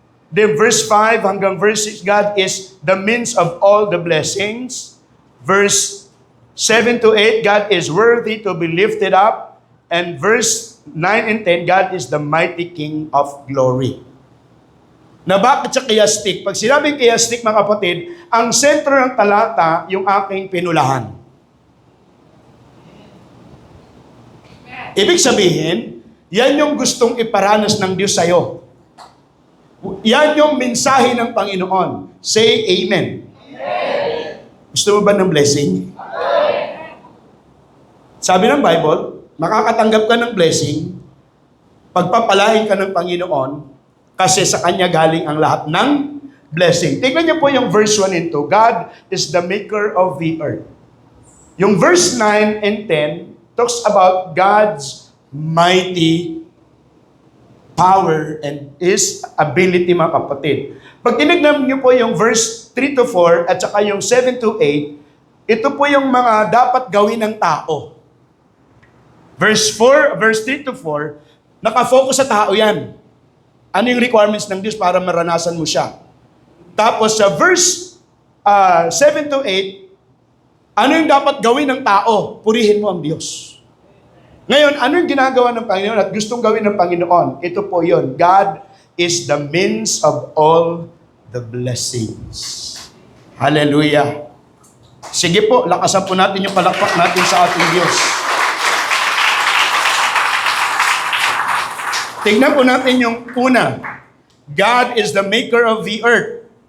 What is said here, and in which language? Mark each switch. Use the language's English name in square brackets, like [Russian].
[English] Then verse 5 hanggang verse 6, God is the means of all the blessings. Verse 7 to 8, God is worthy to be lifted up. And verse 9 and 10, God is the mighty King of glory. [Filipino] Na bakit sa chiastic? Pag sinabing chiastic, mga kapatid, ang sentro ng talata, yung aking pinulahan. Ibig sabihin, yan yung gustong iparanas ng Diyos sa'yo. Yan yung mensahe ng Panginoon. [English] Say Amen. Amen. [Filipino] Gusto mo ba ng blessing? Amen. Sabi ng Bible, makakatanggap ka ng blessing, pagpapalain ka ng Panginoon, kasi sa Kanya galing ang lahat ng blessing. Tingnan niyo po yung verse 1 and 2. [English] God is the maker of the earth. Yung verse 9 and 10 talks about God's mighty power and His ability, [Filipino] mga kapatid. Pag tinignan niyo po yung verse 3 to 4 at saka yung 7 to 8, ito po yung mga dapat gawin ng tao. Verse 3 to 4, nakafocus sa tao yan. Ano yung requirements ng Diyos para maranasan mo siya? Tapos sa verse 7 to 8, ano yung dapat gawin ng tao? Purihin mo ang Diyos. Ngayon, ano yung ginagawa ng Panginoon at gustong gawin ng Panginoon? Ito po yun. [English] God is the means of all the blessings. Hallelujah. [Filipino] Sige po, lakasan po natin yung palakpak natin sa ating Diyos. Tingnan po natin yung una. [English] God is the maker of the earth.